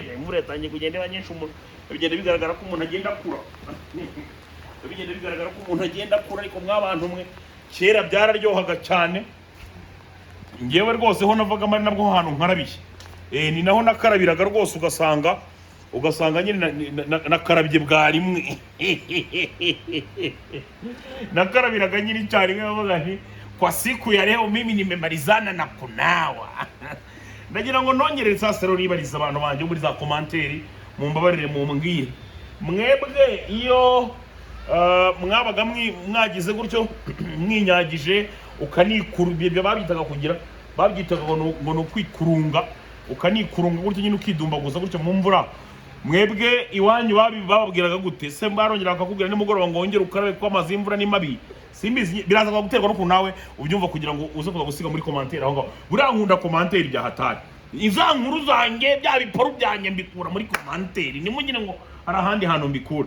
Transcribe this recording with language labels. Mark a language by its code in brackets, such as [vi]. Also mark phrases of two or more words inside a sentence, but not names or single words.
[rw] Imvura yatangiye kugenda ibanyesha umuntu bigenda bigaragara ko umuntu agenda akura ariko mw'abantu mwe kera byararyohaga cyane. Ngewe rwose ho navaga mari nabwo hantu nkarabiye ni naho nakarabiraga rwose ugasanga nyine nakarabye bwa rimwe nakarabiraga nyine cyane nkavuga nti [sw] kwa siku ya leo mimi nimemalizana na kunawa. [rw] Ndagira ngo nongerere sasa rero nibariza abantu banje muri za commentaire mu mbabarire mu mbwire mwebwe iyo mwabaga mwagize gutyo mwinyagije ukanikuru ibyo babyitaga kugira babyitaga ngo no kwikurunga ukanikurunga gutyo nyine ukidumbaguza gutyo mu mvura mwebwe iwanyu bababwiraga gute se barongera bakakubwira nimugoroba ngo wongere ukarabe ko amazi y'imvura ni mabi simbizi biraza guterwa no nawe ubyumva kugira ngo uze kuza gusiga muri commentaire aho ngaho buriya nkunda commentaire bya hatari iza nkuru zanjye bya biparu byanjye mbikura muri commentaire nimugire ngo hari ahandi hantu mbikura.